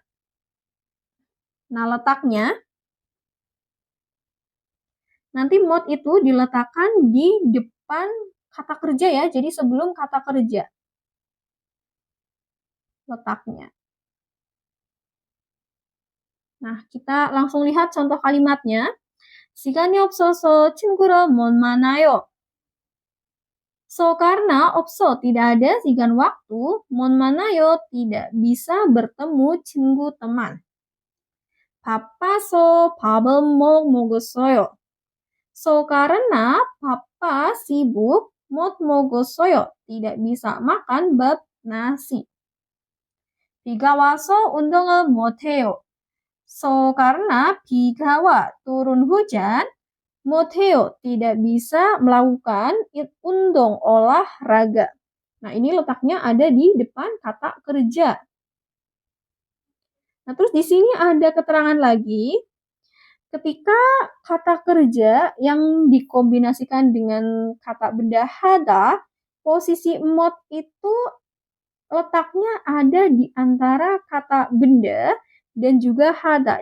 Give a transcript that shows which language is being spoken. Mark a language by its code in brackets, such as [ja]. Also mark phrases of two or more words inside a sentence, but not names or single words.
[id] Nah, letaknya nanti mod itu diletakkan di depan kata kerja ya, jadi sebelum kata kerja. Letaknya. Nah, kita langsung lihat contoh kalimatnya. [ko] 시간이 없어서 친구를 못 만나요. [id] So, karena 없어 tidak ada, sigan waktu, [ko] 못 만나요 [id] tidak bisa bertemu 친구 teman. [ko] 바빠서 밥을 못 먹었어요. [id] So, karena papa sibuk, [ko] 못 먹었어요. [id] Tidak bisa makan bab nasi. [ko] 비가 와서 운동을 못 해요. [id] So, karena [ko] 비가 와, [id] turun hujan, [ko] 못 해요. [id] Tidak bisa melakukan undong, olahraga. Nah, ini letaknya ada di depan kata kerja. Nah, terus di sini ada keterangan lagi. Ketika kata kerja yang dikombinasikan dengan kata benda hada, posisi mod itu letaknya ada di antara kata benda dan juga hada.